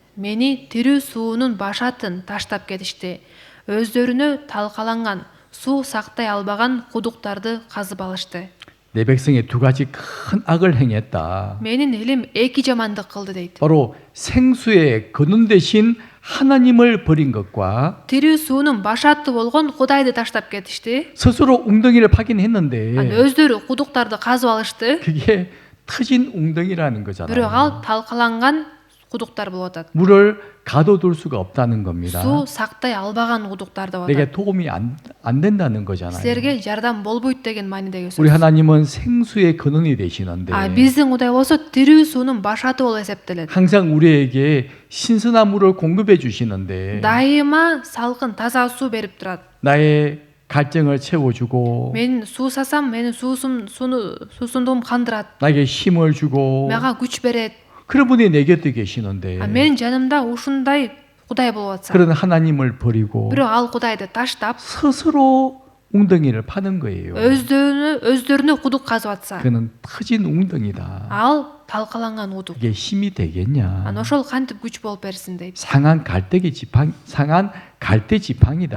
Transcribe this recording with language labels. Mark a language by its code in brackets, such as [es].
[ky] Мени тирүү суунун башатын таштап кетишти. Өздөрүнө талкаланган, суу сактай албаган кудуктарды казып алышты. [ko] 내 백성이 두 가지 큰 악을 행했다. [ky] Менин элим эки жамандык кылды дейт. [ko] 바로 생수의 근원 대신 하나님을 버린 것과 [ky] Тирүү суунун башаты болгон Кудайды таштап кетишти. [ko] 스스로 웅덩이를 파긴 했는데 [ky] Өздөрү кудуктарды казып алышты. [ko] 그게 터진 웅덩이라는 [ky] Бирок [ko] 거잖아요. [ky] ал талкаланган кудуктар болуп атат. [ko] 물을 가둬둘 수가 없다는 겁니다. [ky] Суу сактай албаган кудуктар деп [ko] 내게 [ky] атат. [ko] 도움이 안 된다는 거잖아요. [ky] Силерге жардам болбойт деген маанидеги [ko] 우리 [ky] сөз. [ko] 하나님은 생수의 근원이 되시는데 [ky] Биздин Кудай болсо тирүү суунун башаты болуп эсептелет. [ko] 항상 우리에게 신선한 물을 공급해 주시는데 [ky] Дайыма салкын таза суу берип турат. [ko] 나의 갈증을 채워주고 [ky] Мен суу сасам, менин суусундугум кандырат. [ko] 나에게 힘을 주고 [ky] Мага күч берет. [ko] 그런 분이 내 곁에 계시는데 [ky] Менин жанымда ушундай Кудай болуп атса. [ko] 그런 하나님을 버리고 [ky] Бирок ал Кудайды таштап, [ko] 스스로 웅덩이를 파는 거예요. [ky] өздөрүнө кудук казып атса, [ko] 그는 터진 웅덩이다. [ky] ал талкаланган кудук. [ko] 이게 힘이 되겠냐? [ky] Ана ошол кантип күч болуп берсин дейт. [ko] 상한 상한 갈대 지팡이다.